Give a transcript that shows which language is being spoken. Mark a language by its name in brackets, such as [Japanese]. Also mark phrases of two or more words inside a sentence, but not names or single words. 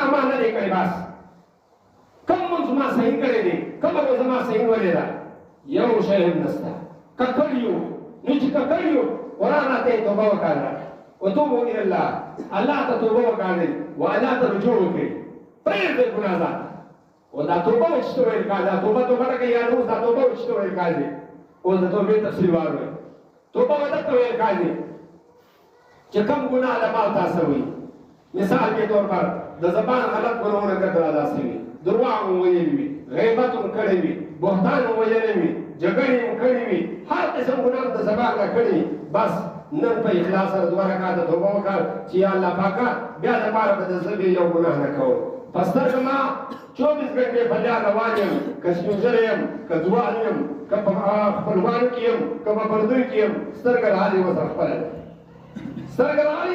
[Pashto] ما نه دی کړی بس کوم منځ ما صحیح کړی دی کومه روزه ما صحیح ولې ده یو شی هم نشته ککړ یو نو چې ککړ یو قرآن راته توبه وکړه [Arabic] وتوبوا الى الله [Pashto] ته توبه وکړئ او الله ته رجوع وکړئ پرېږدئ ګناه ذات او دا توبه وچته ویل کړه دا توبه نه کوي یا نو دا توبه وچته ویل کړه اوس د توبې تفصیل واورئ توبه ودته ویل کړه چې کوم ګناه له ما تاسو وي [Urdu] مثال کے طور پر [Pashto] د زبان غلط ګناهونه کړل داسې وي درواغ ویلي وي غیبت کړی وي بهتان ویلي وي جګړې کړې وي هر قسم ګناه د زبان نه کړی بس نن په اخلاص سره دوه رکعاته توبه وکړه چې یا الله پاکه بیا د پاره به د زړه یو ګناه نه کوم پس سترګه ما 24 غنټې په لار روان یم که سپین ږیری یم که ځوان یم که په خپلوانو کې یم که په پردیو کې یم سترګه د حال یې ورسره خپله ده سترګه د حال